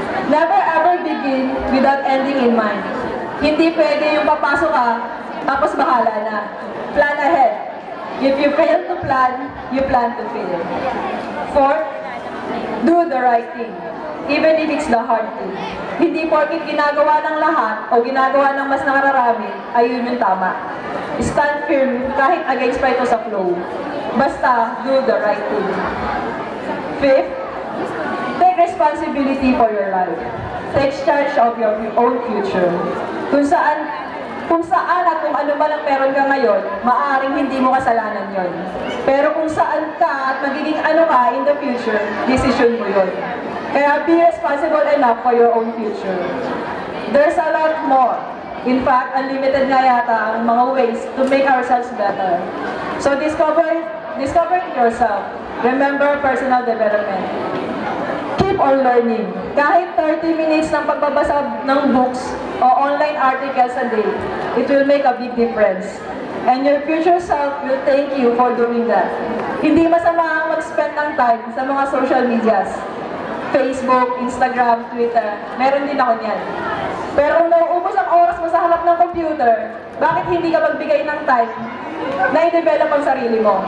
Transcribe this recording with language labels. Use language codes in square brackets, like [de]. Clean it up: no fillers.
[en] Never ever begin without ending in mind. [tl] Hindi pwede yung papasok ka, tapos bahala na. [en] Plan ahead. If you fail to plan, you plan to fail. Fourth, do the right thing, even if it's the hard thing. [tl] Hindi porkit ginagawa ng lahat o ginagawa ng mas nakararami, ay yun yung tama. [en] Stand firm kahit against pa ito sa flow. Basta, do the right thing. Fifth, take responsibility for your life. Take charge of your own future. [tl] Kung saan at kung ano man ang meron ka ngayon, maaaring hindi mo kasalanan yon. Pero kung saan ka at magiging ano ka [en] in the future, [tl] decision mo yon. [en] Kaya be responsible enough for your own future. There's a lot more. In fact, unlimited nga yata ang mga ways to make ourselves better. So discovering yourself. Remember personal development. Keep on learning. Kahit 30 minutes ng pagbabasa ng books o online articles a day, it will make a big difference. And your future self will thank you for doing that. [tl] Hindi masama ang mag-spend ng time sa mga social medias. Facebook, Instagram, Twitter, meron din ako niyan. Pero kung nauubos ang oras mo sa harap ng computer, bakit hindi ka magbigay ng time na i-develop ang sarili mo?